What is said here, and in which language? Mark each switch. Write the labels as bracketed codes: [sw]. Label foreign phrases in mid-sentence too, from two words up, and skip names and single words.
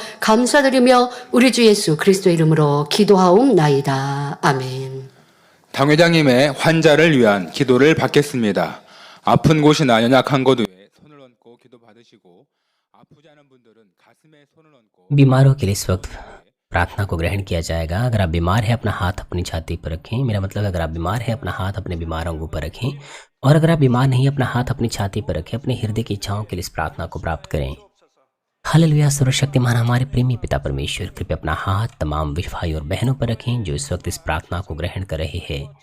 [ko] 감사드리며 우리 주 예수 그리스도의 이름으로 기도하옵나이다. 아멘. 당회장님의 환자를 위한 기도를 받겠습니다. 아픈 곳이나 연약한 곳 위에 손을 얹고 기도 받으시고 아프지 않은 분들은 가슴에 손을 얹고 [hi] बीमारों के लिए इस वक्त प्रार्थना को ग्रहण किया जाएगा। अगर आप बीमार हैं अपना हाथ अपनी छाती पर रखें। मेरा मतलब अगर आप बीमार हैं अपना हाथ अपने बीमार अंगों पर रखें, और अगर आप बीमार नहीं अपना हाथ अपनी छाती पर रखें। अपने हृदय की इच्छाओं के लिए इस प्रार्थना को प्राप्त करें। हालेलुया। सर्वशक्तिमान हमारे प्रेमी पिता परमेश्वर, कृपया अपना हाथ तमाम भाई और बहनों पर रखें जो इस वक्त इस प्रार्थना को ग्रहण कर रहे हैं।